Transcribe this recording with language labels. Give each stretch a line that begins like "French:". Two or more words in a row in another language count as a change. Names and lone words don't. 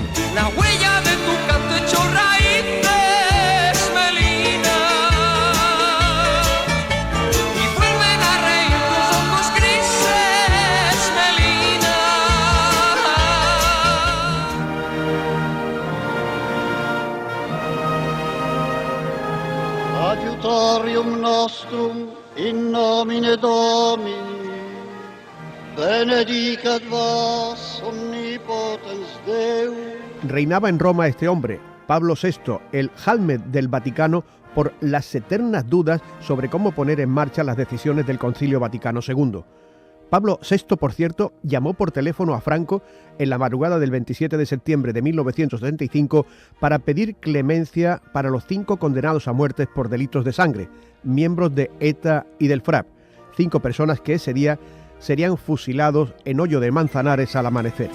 Spanish: La huella de tu canto hecho raíces, Melina, y vuelven a reír tus ojos grises, Melina.
Latin: Adiutorium nostrum in nomine Domini, benedicat vos omnipotens Deus.
Spanish: Reinaba en Roma este hombre, Pablo VI, el Jalmed del Vaticano, por las eternas dudas sobre cómo poner en marcha las decisiones del Concilio Vaticano II. Pablo VI, por cierto, llamó por teléfono a Franco en la madrugada del 27 de septiembre de 1975 para pedir clemencia para los 5 condenados a muerte por delitos de sangre, miembros de ETA y del FRAP, 5 personas que ese día serían fusilados en Hoyo de Manzanares al amanecer.